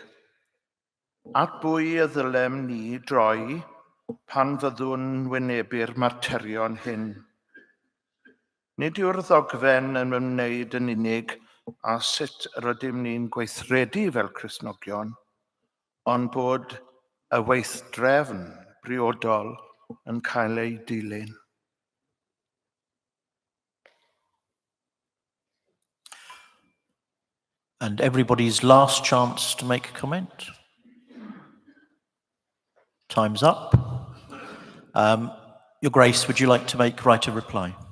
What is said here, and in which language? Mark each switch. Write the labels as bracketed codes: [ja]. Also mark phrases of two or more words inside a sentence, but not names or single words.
[cy] At bwy y ddylem ni droi pan fyddwn wynebu'r materion hyn. Nid yw'r ddogfen yn ymwneud yn unig a sut rydym ni'n gweithredu fel Cristnogion, ond bod y weithdrefn briodol yn cael ei dilyn. [en] And everybody's last chance to make a comment. Time's up. Your Grace, would you like to make right of reply?